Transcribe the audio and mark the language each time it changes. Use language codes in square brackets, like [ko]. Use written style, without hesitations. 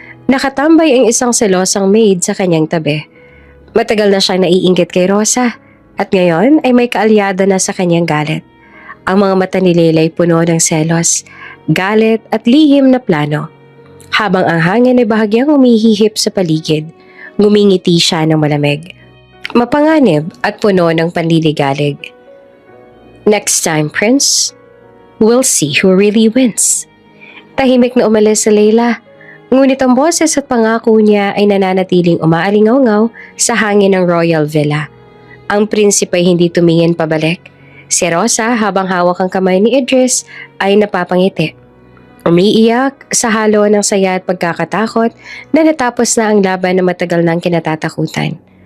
[tl] Nakatambay ang isang selosang maid sa kanyang tabi. Matagal na siyang naiinggit kay Rosa at ngayon ay may kaalyada na sa kanyang galit. Ang mga mata ni Leila ay puno ng selos, galit at lihim na plano. Habang ang hangin ay bahagyang umihihip sa paligid, ngumingiti siya ng malamig. Mapanganib at puno ng panliligalig. [en] Next time, Prince, we'll see who really wins. [tl] Tahimik na umalis si Leila, ngunit ang boses at pangako niya ay nananatiling umaalingaw-ngaw sa hangin ng Royal Villa. Ang prinsipe ay hindi tumingin pabalik. Si Rosa, habang hawak ang kamay ni Idris, ay napapangiti. Umiiyak sa halo ng saya at pagkakatakot na natapos na ang laban na matagal nang kinatatakutan.